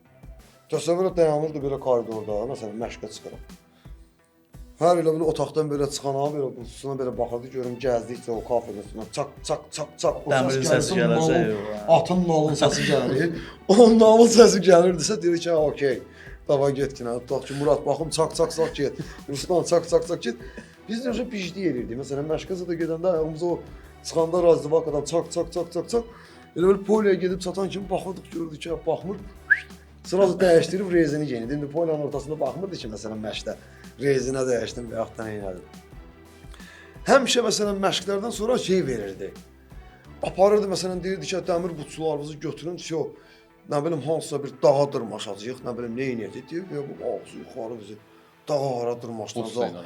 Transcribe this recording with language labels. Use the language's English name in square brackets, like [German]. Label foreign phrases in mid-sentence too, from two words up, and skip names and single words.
[Azerbaijani] Təsəvvür et, dayanırdı belə koridorda, məsələn, məşqə çıxırıq. Hər elə bir otaqdan belə çıxana, belə butsusuna belə baxırdı, görüm gəzdikcə o kafenin üstündən çak, çak, çak, çak, o Dəmirin səsi gələcək. Atın nalın səsi gəlir. Onun nalın səsi gəlirdisə, deyir ki, okey, dava get ki, tutaq ki, Murad baxım, çak, çak, çak, get. Ruslan, çak, çak, çak, get. Biz də pijdi yerirdik. Məsələn, məşqəsə də gedəndə ayağımıza o çıxanda razdivakadan çak, çak, çak, çak, çak. Elə bir poliyə gedib çatan kimi baxırdıq, gördük ki, baxmır. Sırası dəyişdirib rezini geyinirdi. İndi poliyanın ortasında baxmırdı ki, məsələn, məşqdə rezinə dəyişdim və yaxud da neylədim. Həmişə, məsələn, məşqlərdən sonra şey verirdi. Aparırdı, məsələn, deyirdi ki, dəmir butsularımızı götürün, nə bilim, hansısa bir dağa dırmaşacaq, nə bilim, neynəyəcək, deyir, bu ağzı yuxarı bizi dağa hara dırmaşdıracaq.